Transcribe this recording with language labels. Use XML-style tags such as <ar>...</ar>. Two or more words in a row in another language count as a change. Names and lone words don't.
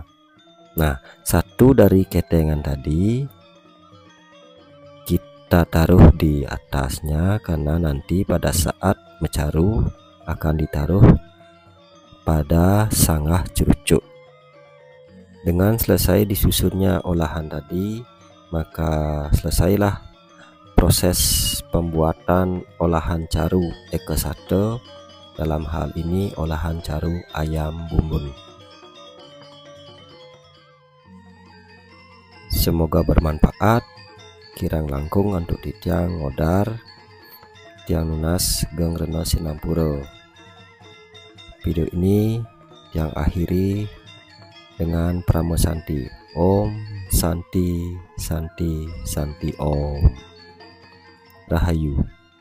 <id>Nah, satu dari ketengan tadi kita taruh di atasnya karena nanti pada saat mecaru akan ditaruh pada sanggah cerucuk. Dengan selesai disusunnya olahan tadi, maka selesailah proses pembuatan olahan caru eke sate, dalam hal ini olahan caru ayam bumbun. Semoga bermanfaat.</id> <ban>Kirang langkung untuk titiang ngodar tiang nunas geng reno sinampura.</ban> <id>Video ini yang akhiri dengan Pramo Santi.</id> <sa>Om Santi Santi Santi Om.</sa> <id>Rahayu.</id>